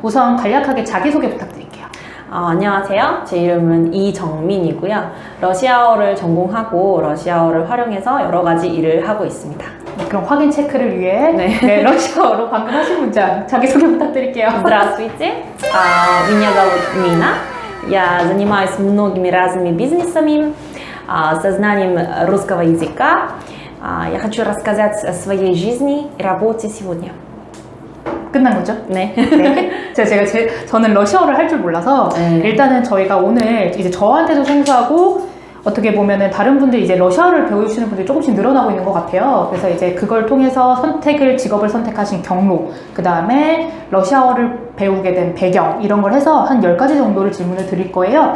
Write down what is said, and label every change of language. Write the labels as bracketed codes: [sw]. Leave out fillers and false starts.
[ko] 우선 간략하게 자기소개 부탁드릴게요. 안녕하세요. 제 이름은 이정민이고요. 러시아어를 전공하고 러시아어를 활용해서 여러 가지 일을 하고 있습니다. 네, 그럼 확인 체크를 위해 네. 러시아어로 방금 하신 문장 자기소개 부탁드릴게요. [ru] Здравствуйте. Меня зовут Мина. Я занимаюсь многими разными бизнесами, со знанием русского языка. Я хочу рассказать о своей жизни и работе сегодня. [ko] 끝난 거죠? 네. 네. 저는 러시아어를 할 줄 몰라서 일단은 저희가 오늘 이제 저한테도 생소하고 어떻게 보면은 다른 분들 이제 러시아어를 배우시는 분들이 조금씩 늘어나고 있는 것 같아요. 그래서 이제 그걸 통해서 직업을 선택하신 경로, 그 다음에 러시아어를 배우게 된 배경, 이런 걸 해서 한 10가지 정도를 질문을 드릴 거예요.